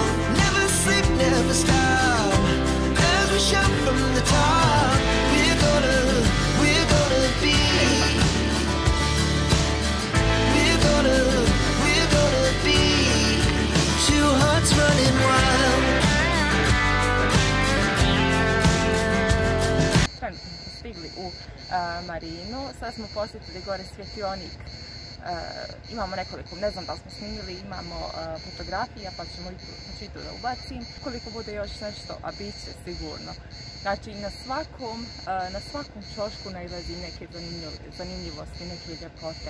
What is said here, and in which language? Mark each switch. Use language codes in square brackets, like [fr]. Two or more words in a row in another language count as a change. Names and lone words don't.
[en] Never sleep, never stop, as we shout from the top. We're gonna be. We're gonna be two hearts running wild. [bs] Trenutno smo stigli u marinu, sad smo posjetili gore svjetionik. Imamo nekoliko, ne znam da li smo snimili, imamo fotografija pa ću i to da ubacim. Koliko bude još nešto, a bit će sigurno. Znači na svakom ćošku nailazi neke zanimljivosti, neke ljepote.